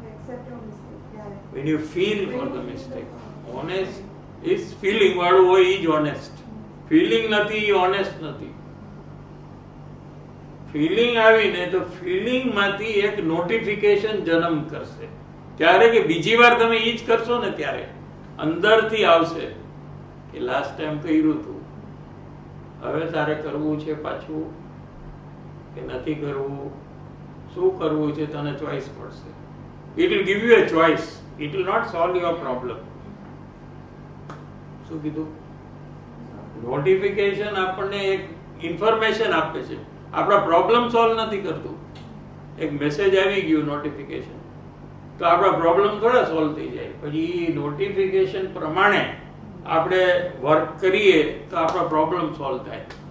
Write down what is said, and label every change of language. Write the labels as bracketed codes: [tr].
[en] When you feel for the mistake. Honest is feeling [gu] વાળું હોય ઈ જ honest. ફીલિંગ નથી ઈ honest નથી. ફીલિંગ આવીને તો ફીલિંગ માંથી એક નોટિફિકેશન જન્મ કરશે. ત્યારે કે બીજી વાર તમે ઈ જ કરશો ને ત્યારે અંદરથી આવશે કે લાસ્ટ ટાઈમ કર્યું હતું, હવે તારે કરવું છે પાછું કે નથી કરવું, શું કરવું છે, તને ચોઈસ મળશે. [en] It will give you a choice. It will not solve your problem. [gu] શું કીધું? નોટિફિકેશન આપણને એક ઇન્ફોર્મેશન આપે છે, આપણા પ્રોબ્લેમ સોલ્વ નથી કરતું. એક મેસેજ આવી ગયું નોટિફિકેશન, તો આપણા પ્રોબ્લેમ થોડા સોલ્વ થઈ જાય. પછી નોટિફિકેશન પ્રમાણે આપણે વર્ક કરીએ તો આપણા પ્રોબ્લેમ સોલ્વ થાય.